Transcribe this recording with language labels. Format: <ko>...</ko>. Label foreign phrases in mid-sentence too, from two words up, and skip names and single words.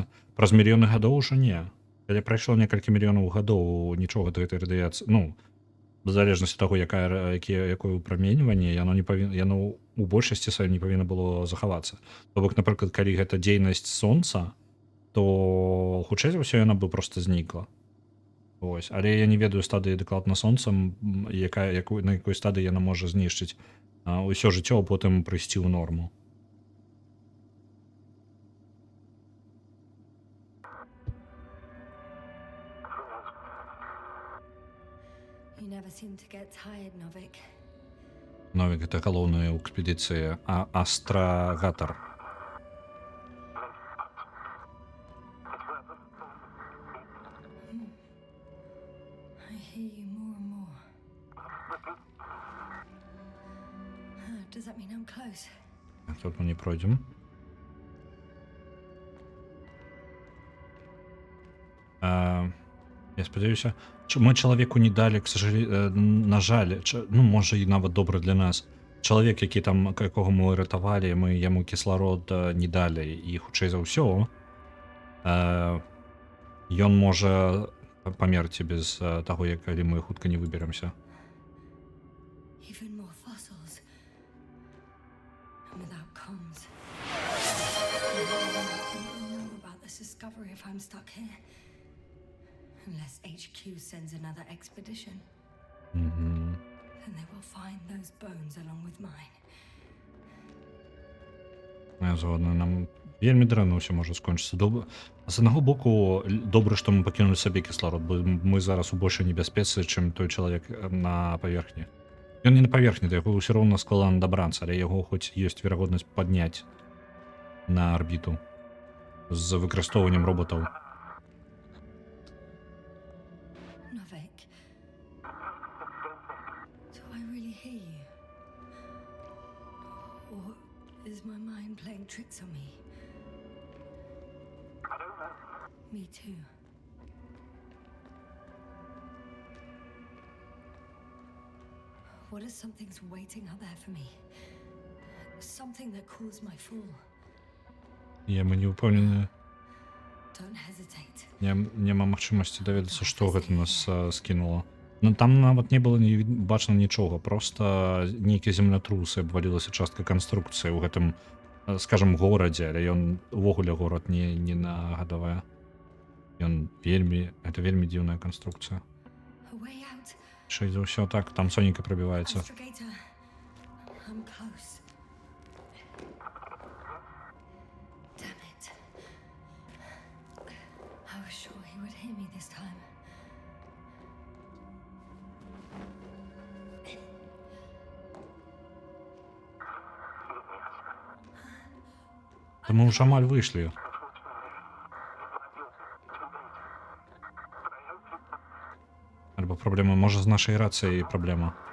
<be>Праз мільёны гадоў ужо не. Калі прайшло некалькі мільёнаў гадоў, нічога да гэтай радыяцыі, ну, в залежнасці ад таго, якое ўпраменьванне, яно у большасці сваёй не павінна было захавацца. То бок, напрыклад, калі гэта дзейнасць сонца, то хутчэй за ўсё яна бы проста знікла. Ось. Але я не ведаю стадыі дакладна сонцам, на якой стадыі яна можа знішчыць ўсё жыццё, а потым прыйсці ў норму.</be> <en>You never seem to get tired, Novik.</en> <be>Новік, гэта галоўная ў экспедыцыі Астрагатар.</be> <en>I hear you more and more. Does that mean I'm close?</en> <be>Тут мы не пройдзем. Я спадзяюся, мы чалавеку не далі, на жаль, ну, можа, і нават добра для нас. Чалавек, які там, якога мы ратавалі, мы яму кісларод не далі, і хутчэй за ўсё, ён можа памерці без таго, калі мы хутка не выберемся.</be> <en>Even more fossils. And without comms. I don't know about this discovery if I'm stuck here. Unless HQ sends another expedition. Then they will find those bones along with mine.</en> <be>Я згодна, нам вельмі дрэнна ўсё можа скончыцца. З аднаго боку, добра, што мы пакінулі сабе кісларод, бо мы зараз у большай небяспецы, чым той чалавек на паверхні. Ён не на паверхні, да яго ўсё роўна складана дабрацца, але яго хоць ёсць верагоднасць падняць на арбіту з выкарыстоўваннем роботаў.</be> <en>Novik. Do I really hear you? Or is my mind playing tricks on me? I don't know. Me too. What if something's waiting out there for me? Something that caused my fall.</en> <be>Мы не ўпэўнены.</be> <en>Don't hesitate.</en> <be>Няма магчымасці даведацца, што гэта нас скінула. Ну, там нават не было бачна нічога, проста нейкі землятрусы, абвалілася частка канструкцыі ў гэтым скажем, горадзе, але ён увогуле горад не нагадвае. Гэта вельмі дзіўная канструкцыя.</be> <en>A way out.</en> <be>Шэй за ўсё так, там сонейка прабіваецца.</be> <en>Astrogator. I'm close. Damn it. I was sure he would hear me this time.</en> <be>Та мы ўжо амаль выйшлі. Альбо праблема, можа, з нашай рацыяй праблема.</be>